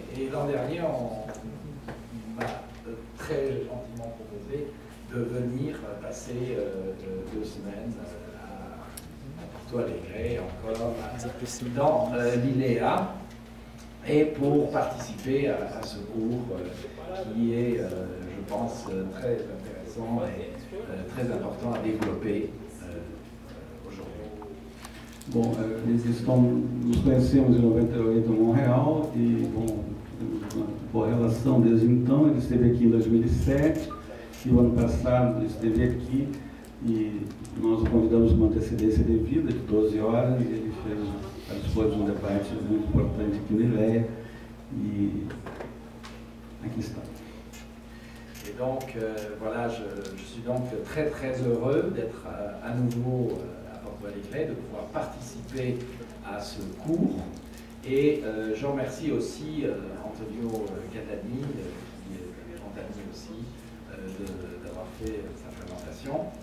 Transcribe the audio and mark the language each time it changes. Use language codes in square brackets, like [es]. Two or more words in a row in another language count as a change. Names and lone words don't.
[fr] Et l'an dernier, on m'a très gentiment proposé de venir passer 2 semaines à Porto Alegre, encore dans l'ILEA, et pour participer à ce cours qui est, je pense, très intéressant et très important à développer aujourd'hui. [pt] Bom, nos conhecemos em 98 em Montreal e, bom, temos uma boa relação desde então. Ele esteve aqui em 2007 e o ano passado esteve aqui e nós o convidamos com uma antecedência devida de 12 horas e ele participou de um debate muito importante aqui no ILEA e aqui está. [fr] Et donc, voilà, je suis donc très heureux d'être à nouveau à Porto Alegre, de pouvoir participer à ce cours. Et je remercie aussi Antonio Catani, qui est grand ami aussi, d'avoir fait sa présentation.